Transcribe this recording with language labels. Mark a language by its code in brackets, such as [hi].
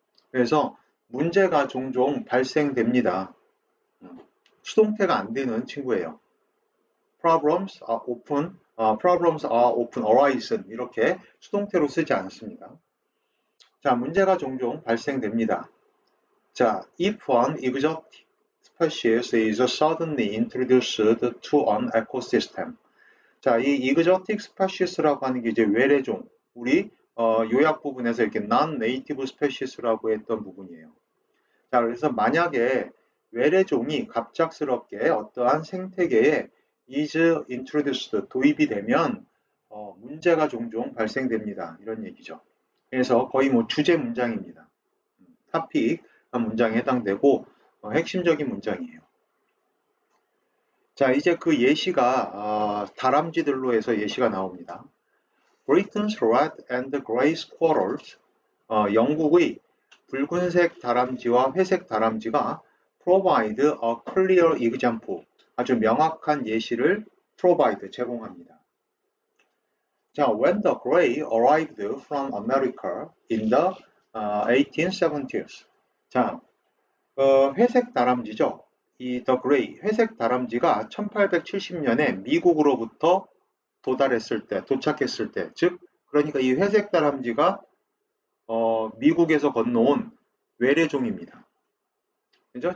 [ko] 그래서 문제가 종종 발생됩니다. 수동태가 안 되는 친구예요. [en] problems are often arisen [ko] 이렇게 수동태로 쓰지 않습니다. 자, 문제가 종종 발생됩니다. 자, [en] if an exotic species is suddenly introduced to an ecosystem. [ko] 자, 이 exotic species라고 하는 게 이제 외래종, 우리 요약 부분에서 이렇게 non-native species라고 했던 부분이에요. 자, 그래서 만약에 외래종이 갑작스럽게 어떠한 생태계에 [en] is introduced, [ko] 도입이 되면 문제가 종종 발생됩니다. 이런 얘기죠. 그래서 거의 뭐 주제 문장입니다. topic 문장에 해당되고 핵심적인 문장이에요. 자, 이제 그 예시가 다람쥐들로 해서 예시가 나옵니다. [en] Britain's red and grey squirrels, [ko] 영국의 붉은색 다람쥐와 회색 다람쥐가 [en] provide a clear example, [ko] 아주 명확한 예시를 provide, 제공합니다. 자, [en] when the grey arrived from America in the 1870s. [ko] 자, 회색 다람쥐죠. 이 The Grey, 회색 다람쥐가 1870년에 미국으로부터 도착했을 때, 즉, 그러니까 이 회색 다람쥐가 미국에서 건너온 외래종입니다. 그죠?